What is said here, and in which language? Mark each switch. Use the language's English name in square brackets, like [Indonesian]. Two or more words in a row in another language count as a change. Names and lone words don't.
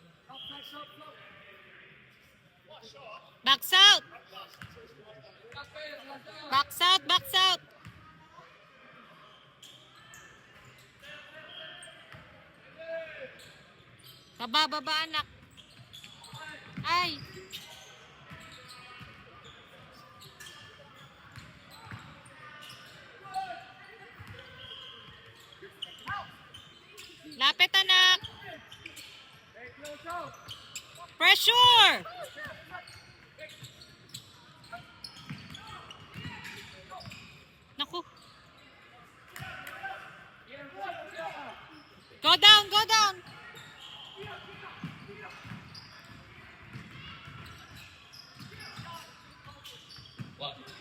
[English] Backs out. Backs out, backs out. [Filipino] Baba, baba, anak. Ay. Lapit, anak. Pressure. Naku. [English] Go down, go down. What?